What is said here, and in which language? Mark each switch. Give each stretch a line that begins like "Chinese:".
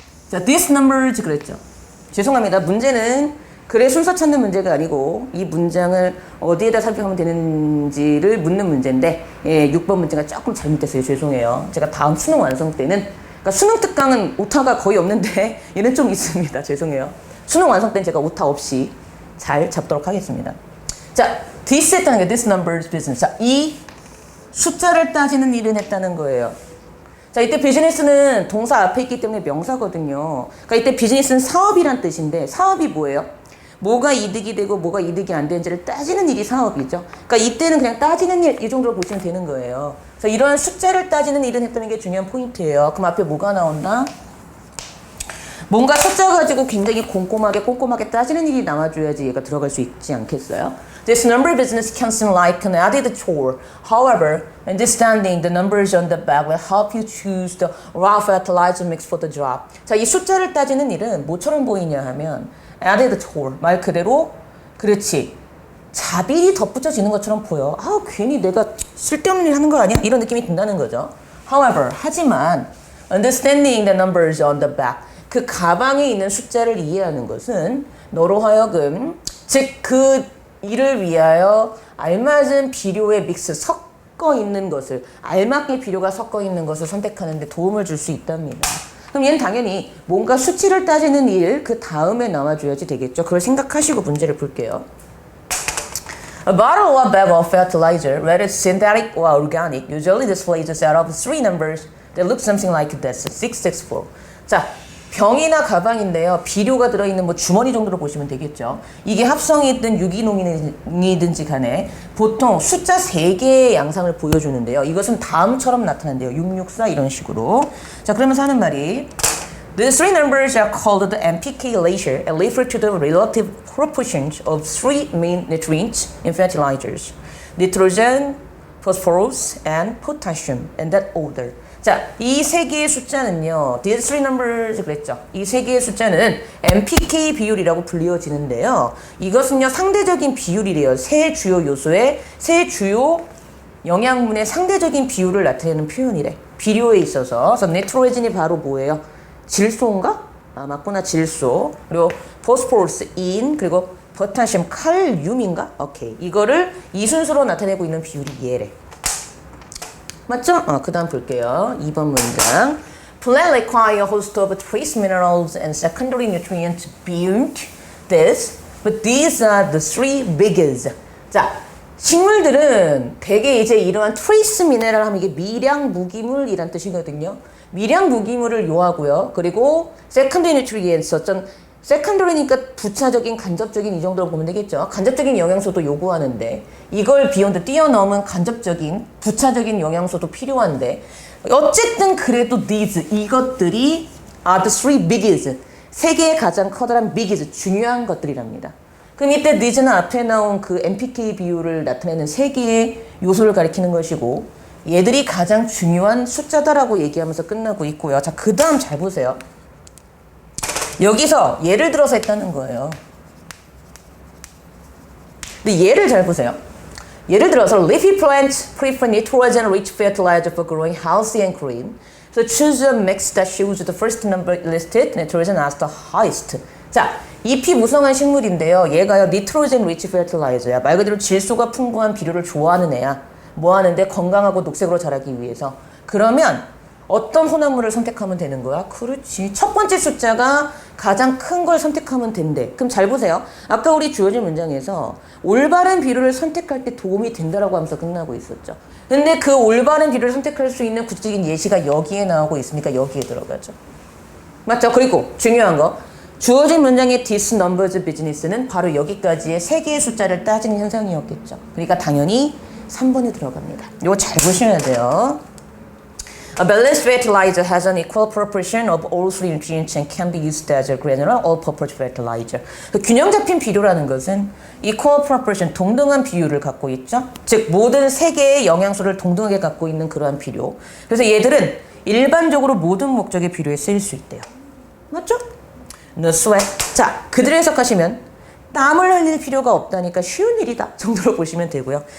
Korean: 자,
English: this numbers
Korean: 그랬죠. 죄송합니다. 문제는 글의 순서 찾는 문제가 아니고 이 문장을 어디에다 삽입하면 되는지를 묻는 문제인데 6번 문제가 조금 잘못됐어요. 죄송해요. 제가 다음 수능 완성 때는 그러니까 수능 특강은 오타가 거의 없는데 얘는 좀 있습니다. 죄송해요. 수능 완성 때는 제가 오타 없이 잘 잡도록 하겠습니다.
English: 자, this
Korean: 했다는 게
English: this numbers business.
Korean: 자, 이 숫자를 따지는 일은 했다는 거예요. 자, 이때 비즈니스는 동사 앞에 있기 때문에 명사거든요. 그러니까 이때 비즈니스는 사업이란 뜻인데 사업이 뭐예요? 뭐가 이득이 되고 뭐가 이득이 안 되는지를 따지는 일이 사업이죠. 그러니까 이때는 그냥 따지는 일 이 정도로 보시면 되는 거예요. 그래서 이러한 숫자를 따지는 일은 했다는 게 중요한 포인트예요. 그럼 앞에 뭐가 나온다? 뭔가 숫자 가지고 굉장히 꼼꼼하게 따지는 일이 나와줘야지 얘가 들어갈 수 있지 않겠어요?
English: This number business can seem like an added chore. However, understanding the numbers on the back will help you choose the raw fertilizer mix for the job.
Korean: 자, 이 숫자를 따지는 일은 뭐처럼 보이냐 하면 added chore. 말 그대로 그렇지. 자비리 덧붙여지는 것처럼 보여. 아, 괜히 내가 쓸데없는 일 하는 거 아니야? 이런 느낌이 든다는 거죠.
English: However,
Korean: 하지만
English: understanding the numbers on the back.
Korean: 그 가방에 있는 숫자를 이해하는 것은 너로 하여금 즉 그 일을 위하여 알맞은 비료의 믹스 섞어 있는 것을 알맞게 비료가 섞어 있는 것을 선택하는 데 도움을 줄 수 있답니다. 그럼 얘는 당연히 뭔가 수치를 따지는 일 그 다음에 나와줘야지 되겠죠. 그걸 생각하시고 문제를 볼게요.
English: A bottle or bag of fertilizer, whether it's synthetic or organic, usually displays a set of three numbers that look something like this, 664.
Korean: 자, 병이나 가방인데요. 비료가 들어있는 뭐 주머니 정도로 보시면 되겠죠. 이게 합성이든 유기농이든지 간에 보통 숫자 3개의 양상을 보여주는데요. 이것은 다음처럼 나타난대요. 664 이런 식으로. 자, 그러면서 하는 말이
English: The three numbers are called the NPK ratio and refer to the relative proportions of three main nutrients in fertilizers. Nitrogen, phosphorus, and potassium in that order.
Korean: 자, 이 세 개의 숫자는요.
English: These three numbers
Korean: 그랬죠. 이 세 개의 숫자는 NPK 비율이라고 불리워지는데요. 이것은요. 상대적인 비율이래요. 세 주요 요소의 세 주요 영양분의 상대적인 비율을 나타내는 표현이래. 비료에 있어서. 그래서 니트로겐이 바로 뭐예요? 질소인가? 아, 맞구나. 질소. 그리고 포스포러스 인 그리고 포타슘 칼륨인가? 오케이. 이거를 이 순서로 나타내고 있는 비율이 얘래. 맞죠? 그 다음 볼게요. 2번 문장.
English: Plant require a host of trace minerals and secondary nutrients beyond this, but these are the three biggest.
Korean: 자, 식물들은 대개 이제 이러한 트레이스 미네랄 하면 이게 미량 무기물이란 뜻이거든요. 미량 무기물을 요하고요. 그리고 세컨더리 뉴트리엔스 어떤 세컨더리니까 부차적인 간접적인 이 정도로 보면 되겠죠. 간접적인 영양소도 요구하는데 이걸 비욘드 뛰어넘은 간접적인 부차적인 영양소도 필요한데 어쨌든 그래도 these 이것들이
English: are the three biggest
Korean: 세 개의 가장 커다란 biggest 중요한 것들이랍니다. 그럼 이때 needs는 앞에 나온 그 MPK 비율을 나타내는 세 개의 요소를 가리키는 것이고 얘들이 가장 중요한 숫자다라고 얘기하면서 끝나고 있고요. 자, 그 다음 잘 보세요. 여기서 예를 들어서 했다는 거예요. 근데 예를 잘 보세요. 예를 들어서
English: leafy plants prefer nitrogen-rich fertilizer for growing healthy and green. So choose a mix that shows the first number listed, nitrogen as the highest.
Korean: 자, 잎이 무성한 식물인데요. 얘가요, nitrogen-rich fertilizer야. 말 그대로 질소가 풍부한 비료를 좋아하는 애야. 뭐 하는데? 건강하고 녹색으로 자라기 위해서. 그러면 어떤 혼합물을 선택하면 되는 거야? 그렇지. 첫 번째 숫자가 가장 큰 걸 선택하면 된대. 그럼 잘 보세요. 아까 우리 주어진 문장에서 올바른 비료를 선택할 때 도움이 된다라고 하면서 끝나고 있었죠. 근데 그 올바른 비료를 선택할 수 있는 구체적인 예시가 여기에 나오고 있으니까 여기에 들어가죠. 맞죠? 그리고 중요한 거. 주어진 문장의 this numbers business는 바로 여기까지의 세 개의 숫자를 따지는 현상이었겠죠. 그러니까 당연히 3번에 들어갑니다. 이거 잘 보셔야 돼요.
English: A balanced fertilizer has an equal proportion of all three nutrients and can be used as a granular all-purpose fertilizer.
Korean: 균형 잡힌 비료라는 것은 equal proportion, 동등한 비율을 갖고 있죠. 즉 모든 세 개의 영양소를 동등하게 갖고 있는 그러한 비료. 그래서 얘들은 일반적으로 모든 목적의 비료에 쓰일 수 있대요. 맞죠?
English: No sweat.
Korean: 자, 그대로 해석하시면 땀을 흘릴 필요가 없다니까 쉬운 일이다 정도로 보시면 되고요.